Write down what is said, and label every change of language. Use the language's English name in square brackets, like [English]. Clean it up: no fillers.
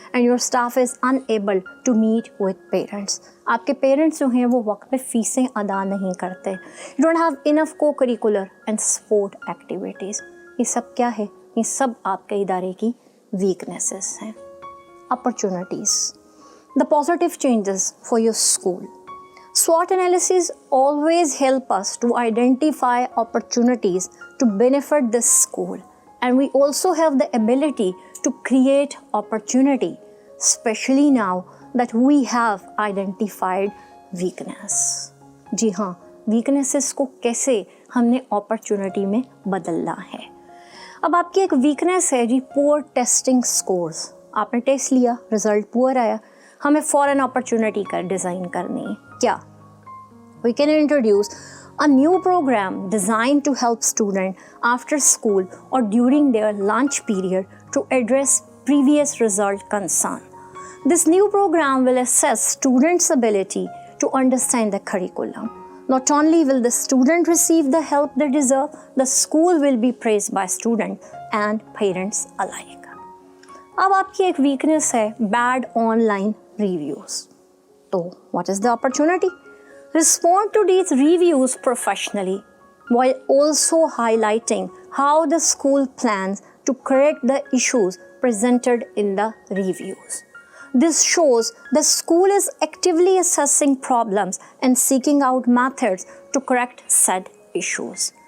[English] And your staff is unable to meet with parents. [Hindi] आपके parents जो हैं वो वक्त पे फ़ीसें अदा नहीं करते. [English] You don't have enough co curricular and sport activities. [Hindi] ये सब क्या है? ये सब आपके इदारे की वीकनेसेस हैं. [English] Opportunities. The positive changes for your school. SWOT analysis always help us to identify opportunities to benefit the school, and we also have the ability to create opportunity, especially now that we have identified weakness. [Hindi] जी हाँ, weaknesses को कैसे हमने opportunity में बदलना है. अब आपकी एक weakness है जी, poor testing scores. आपने टेस्ट लिया, रिज़ल्ट पुअर आया, हमें फ़ॉरन अपॉर्चुनिटी का डिज़ाइन करनी है. क्या? [English] We can introduce a new programme design to help student after school और during their lunch period to address previous result concern. This new programme will assess students ability to understand the curriculum. Not only will the student receive the help they deserve, the school will be praised by students and parents alike. [Hindi] अब आपकी एक weakness है bad online reviews. [English] तो what is the opportunity? Respond to these reviews professionally while also highlighting how the school plans to correct the issues presented in the reviews. This shows the school is actively assessing problems and seeking out methods to correct said issues.